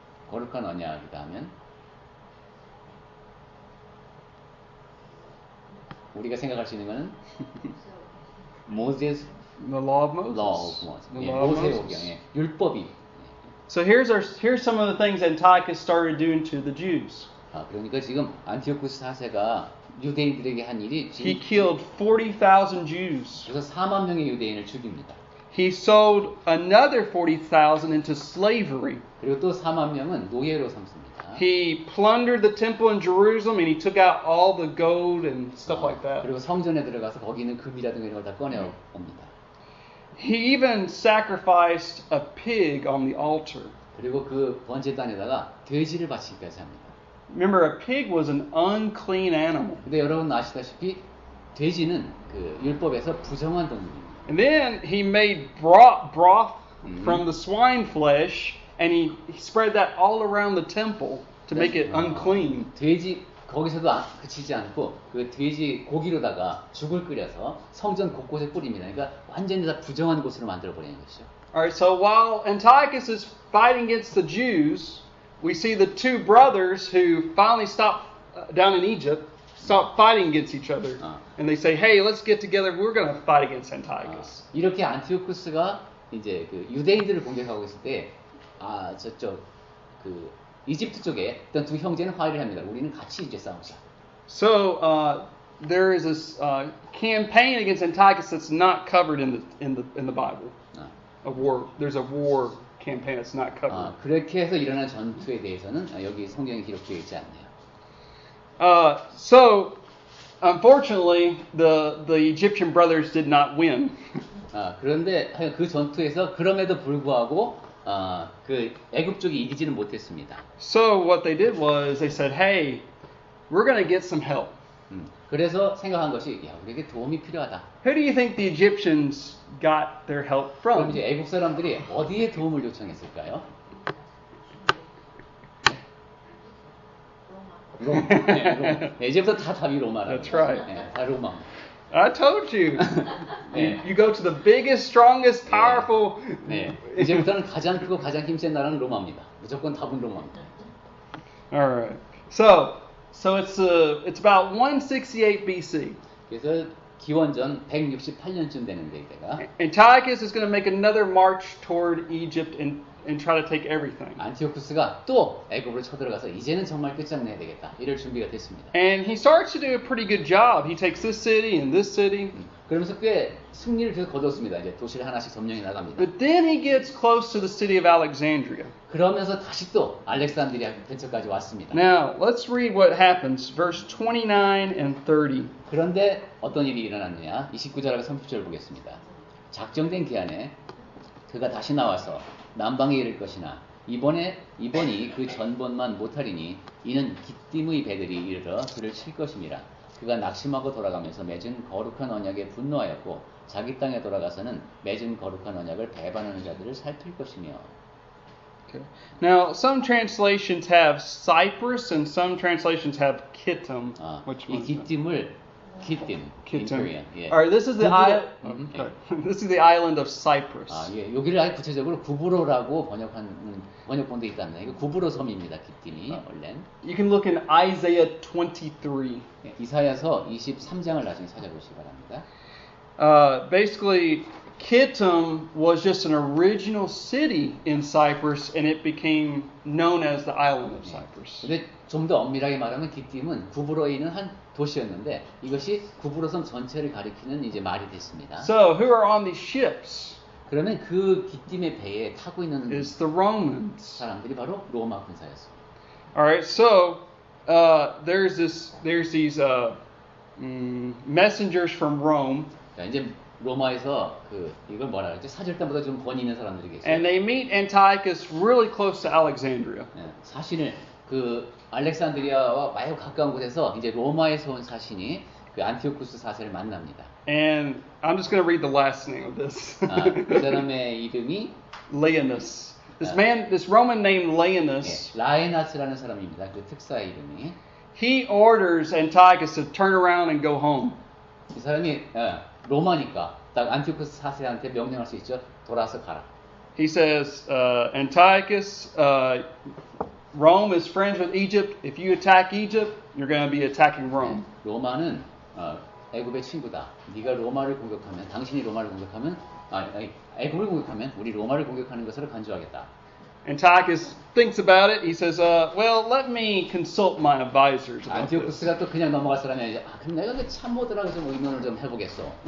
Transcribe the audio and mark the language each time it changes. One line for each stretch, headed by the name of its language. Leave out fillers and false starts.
Korean: 거룩한 언약이다 하면 우리가 생각할 수 있는 거는 모세스
English: The law of Moses. law of Moses. The
Korean: 예,
English: law of
Korean: 모세오경,
English: Moses.
Korean: 예, 율법이.
English: So here's some of the things Antiochus started doing to the Jews.
Korean: 그러니까 지금 안티오쿠스 4세가 유대인들에게 한 일이
English: He
Korean: 지금
English: killed 40,000 Jews.
Korean: 그래서 4만 명의 유대인을 죽입니다.
English: He sold another 40,000 into slavery.
Korean: 그리고 또 4만 명은 노예로 삼습니다.
English: He plundered the temple in Jerusalem and he took out all the gold and stuff like that.
Korean: 그리고 성전에 들어가서 거기 있는 금이라든가 이런 걸 다 꺼내 옵니다.
English: He even sacrificed a pig on the altar.
Korean: 그리고 그 번제단에다가 돼지를 바치기까지 합니다.
English: Remember, a pig was an unclean animal.
Korean: 근데 여러분 아시다시피 돼지는 그 율법에서 부정한 동물입니다.
English: And then he made broth from the swine flesh and he spread that all around the temple to make it unclean.
Korean: 돼지 거기서도 그치지 않고 그 돼지 고기로다가 죽을 끓여서 성전 곳곳에 뿌립니다. 그러니까 완전히 다 부정한 곳으로 만들어 버리는 것이죠.
English: Alright, so while Antiochus is fighting against the Jews, we see the two brothers who finally stopped down in Egypt, stopped fighting against each other. And they say, hey, let's get together, we're going to fight against Antiochus.
Korean: 이렇게 안티오쿠스가 이제 그 유대인들을 공격하고 있을 때 저쪽 그 이집트 쪽에 어떤 두 형제는 화해를 합니다. 우리는 같이 이제 싸우자.
English: So there is this campaign against Antiochus that's not covered in the Bible. A war. There's a war campaign that's not covered.
Korean: 그렇게 해서 일어난 전투에 대해서는 여기 성경에 기록되어 있지 않네요.
English: So unfortunately, the Egyptian brothers did not win.
Korean: 그런데 그 전투에서 그럼에도 불구하고 그 애굽 쪽이 이기지는 못했습니다.
English: So what they did was they said, "Hey, we're going to get some help."
Korean: 그래서 생각한 것이 야, 우리에게 도움이 필요하다.
English: Who do you think the Egyptians got their help
Korean: 그럼
English: from?
Korean: 이제 애굽 사람들이 어디에 도움을 요청했을까요? 로마. 네, 이제부터 다 답이 로마라고.
English: That's right.
Korean: 네, 다 로마.
English: I told you.
Korean: 네.
English: You go to the biggest, strongest, powerful.
Korean: 네, 이제부터는 가장 크고 가장 힘센 나라는 로마입니다. 무조건 답은 로마입니다.
English: All right. So it's about 168 BC.
Korean: 그래서 기원전 168년쯤 되는데 이때가
English: Antiochus is going to make another march toward Egypt and try to take everything.
Korean: 안티오쿠스가 또 애굽으로 쳐들어가서 이제는 정말 끝장내야 되겠다. 이럴 준비가 됐습니다.
English: And he starts to do a pretty good job. He takes this city and this city.
Korean: 그러면서 꽤 승리를 계속 거뒀습니다. 이제 도시를 하나씩 점령해 나갑니다.
English: But then he gets close to the city of Alexandria.
Korean: 그러면서 다시 또 알렉산드리아 근처까지 왔습니다.
English: Now, let's read what happens. Verse 29 and 30.
Korean: 그런데 어떤 일이 일어났느냐? 29절하고 30절 보겠습니다. 작정된 기한에 그가 다시 나와서 남방에 이를 것이나 이번이 그 전번만 못하리니 이는 기띔의 배들이 이르러 그를 칠 것임이라. 그가 낙심하고 돌아가면서 맺은 거룩한 언약에 분노하였고 자기 땅에 돌아가서는 맺은 거룩한 언약을 배반하는 자들을 살필 것이며.
English: Okay. Now, some translations have Cyprus and some translations have Kittim.
Korean: 이
English: Which one's that?
Korean: 기띔을
English: Kittim. in Kittim. Korean.
Korean: 예.
English: All right, this is the
Korean: 구브로-
English: this is the island of Cyprus.
Korean: 아, 예. 여기를 아예 구체적으로 구브로라고 번역본도 있답니다. 이거 구브로 섬입니다. 기팀이 원래는.
English: You can look in Isaiah 23.
Korean: 예, 이사야서 23장을 나중에 찾아보시기 바랍니다.
English: Basically, Kittim was just an original city in Cyprus, and it became known as the island of Cyprus.
Korean: 근데 좀 더 엄밀하게 말하면 기팀은 구브로에 있는 한 도시였는데 이것이 구브로 섬 전체를 가리키는 이제 말이 됐습니다.
English: So, who are on these ships?
Korean: 그러면 그 기팀의 배에 타고 있는
English: Is the Romans.
Korean: 사람들이 바로 로마 군사였습니다.
English: All right, so there's these messengers from Rome,
Korean: 자, 이제 로마에서 이걸 뭐라 그러지? 사절단보다 좀 권위 있는 사람들이 계세요.
English: and they meet Antiochus really close to Alexandria.
Korean: 예, 사신을 알렉산드리아와 매우 가까운 곳에서 이제 로마에서 온 사신이 그 안티오쿠스 4세를 만납니다.
English: And I'm just going to read the last name of this.
Korean: 그 사람의 이름이
English: Leonus. This Roman named Leonus,
Korean: 라에나스라는 사람입니다. 그 특사의 이름이.
English: he orders Antiochus to turn around and go home.
Korean: 이 사람이 로마니까 딱 안티오쿠스 4세한테 명령할 수 있죠. 돌아서 가라.
English: He says, Antiochus, Rome is friends with Egypt. If you attack Egypt, you're going to be attacking Rome.
Korean: 로마는 애굽의 친구다. 네가 로마를 공격하면, 당신이 로마를 공격하면, 애굽을 공격하면 우리 로마를 공격하는 것으로 간주하겠다.
English: Antiochus thinks about it. He says, well, let me consult my advisors about this.
Korean: 안티오쿠스가 또 그냥 넘어갈 사람이 아니죠. 그럼 내가 그 참모들하고 좀 의논을 좀 해보겠어.